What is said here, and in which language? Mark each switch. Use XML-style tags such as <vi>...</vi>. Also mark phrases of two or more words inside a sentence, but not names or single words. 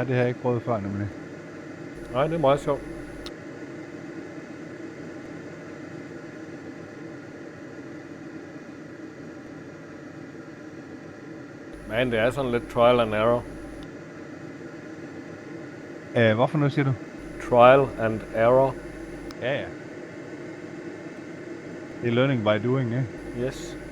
<da>Det har jeg ikke prøvet før nemlig. Nej, det er meget sjovt. Men det er sådan lidt</da> <en>trial and error.</en> <da>Hvorfor nu siger du?</da> <en>Trial and error.</en> <da>Ja. Det er</da> <en>learning by doing,</en> <da>ikke?</da> <en>Yes.</en>